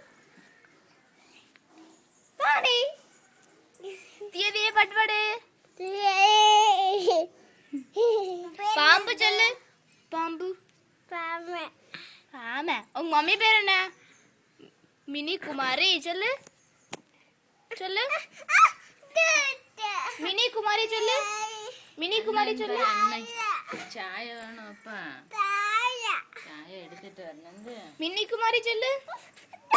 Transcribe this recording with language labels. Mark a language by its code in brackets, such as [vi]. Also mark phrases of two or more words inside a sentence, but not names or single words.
[ta] தானி தீய தீய பட்டுபாடு பாம்பு சொல்லு பாம்பு ஆமா உங்க மம்மி பேர் என்ன மினி குமாரி சொல்லு சொல்லு மினி குமாரி சொல்லு மினி குமாரி சொல்லு [ml] ചായ വേണോ അപ്പ ചായ എടുത്തിട്ട് വരണെന്ത് [ta] மினி குமாரி சொல்லு